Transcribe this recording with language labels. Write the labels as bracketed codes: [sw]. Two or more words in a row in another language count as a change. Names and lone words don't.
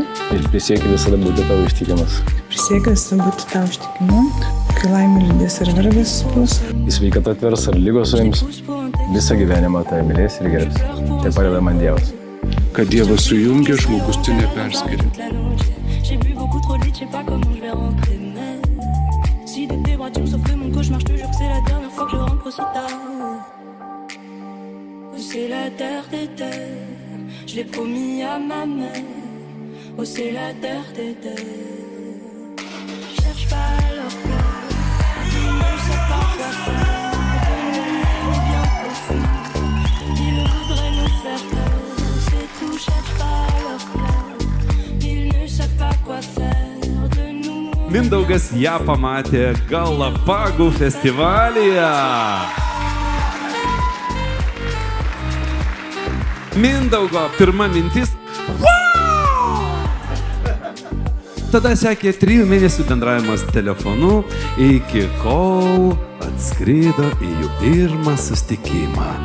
[lt] Ir prisiekiu visada būti tavo ištikimas. Prisiekiu visada būti tavo ištikimu, kai laimė lydės ir vargas bus. Į sveikatą atvers ar lygos suims, visą gyvenimą tave mylės ir gerbs. Tai padeda man Dievas. Kad Dievas sujungia, žmogus tai neperskiria. [fr] C'est la terre des terres, je l'ai promis à ma mère. Oh, c'est la terre des terres. Cherche pas à leur plaire, ils ne savent pas quoi faire. De nous, on est bien profonds, ils voudraient nous faire peur. C'est tout, cherche pas à leur plaire, ils ne savent pas quoi faire. De nous. [lt] Mindaugas ją pamatė Galapagų festivalyje. Mindaugo pirma mintis. Tada sekė 3 mėnesių bendravimas telefonu, iki kol atskrido į jų pirmą susitikimą.